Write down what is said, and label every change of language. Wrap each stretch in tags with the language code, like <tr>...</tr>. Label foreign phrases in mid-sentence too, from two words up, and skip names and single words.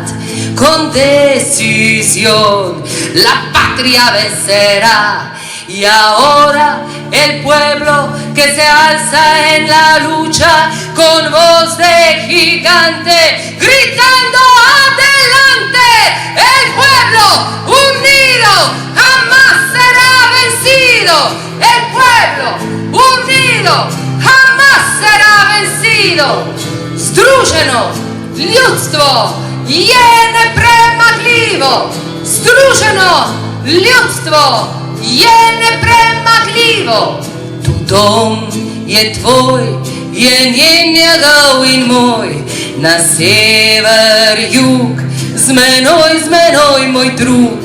<es>Con decisión la patria vencerá y ahora el pueblo que se alza en la lucha con voz de gigante gritando adelante. el pueblo unido jamás será vencido, el pueblo unido jamás será vencido.</es> <sl>Združeno ljudstvo je nepremagljivo, združeno ljudstvo je nepremagljivo. Tu dom je tvoj, je njen njegov in moj, na sever, jug, z menoj, moj drug.</sl>